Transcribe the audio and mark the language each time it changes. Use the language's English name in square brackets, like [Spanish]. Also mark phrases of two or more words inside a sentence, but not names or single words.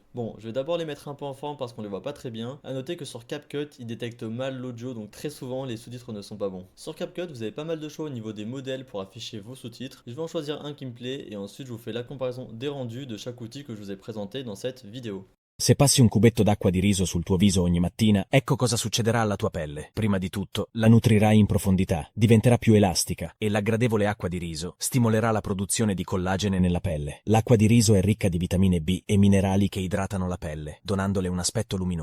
[French] Bon, je vais d'abord les mettre un peu en forme parce qu'on les voit pas très bien. A noter que sur CapCut, il détecte mal l'audio, donc très souvent les sous-titres ne sont pas bons. Sur CapCut, vous avez pas mal de choix au niveau des modèles pour afficher vos sous-titres. Je vais en choisir un qui me plaît, et ensuite je vous fais la comparaison des rendus de chaque outil que je vous ai présenté dans cette vidéo. [Italian] Se passi un cubetto d'acqua di riso sul tuo viso ogni mattina, ecco cosa succederà alla tua pelle. Prima di tutto, la nutrirai in profondità, diventerà più elastica e la gradevole acqua di riso stimolerà la produzione di collagene nella pelle. L'acqua di riso è ricca di vitamine B e minerali che idratano la pelle, donandole un aspetto luminoso.